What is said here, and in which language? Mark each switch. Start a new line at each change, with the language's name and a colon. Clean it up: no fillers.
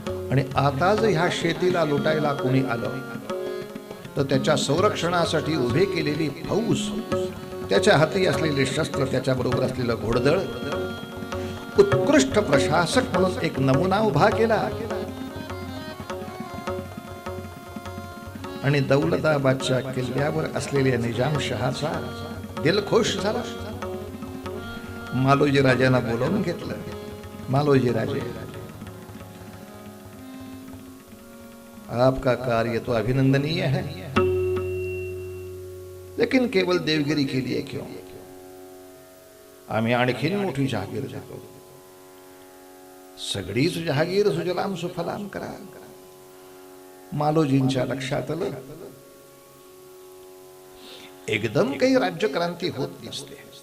Marathi: आणि आता जर ह्या शेतीला लुटायला कोणी आलं तर त्याच्या संरक्षणासाठी उभे केलेली फौज, त्याच्या हाती असलेले शस्त्र, त्याच्याबरोबर असलेलं घोडदळ, उत्कृष्ट प्रशासक म्हणून एक नमुना उभा केला. आणि दौलताबादच्या किल्ल्यावर असलेल्या निजामशहाचा दिल खुश झाला. मालोजी राजांना बोलावून घेतलं.
Hindi: मालोजी राजे, आपका कार्य तो अभिनंदनीय है, लेकिन केवल देवगिरी के लिए क्यों?
Marathi: आम्ही आणखीन मोठी जहागीर देतो. सगळीच जहागीर सुजलाम सुफलाम करा. मालोजींच्या लक्षात आलं, एकदम काही राज्यक्रांती होत दिसते.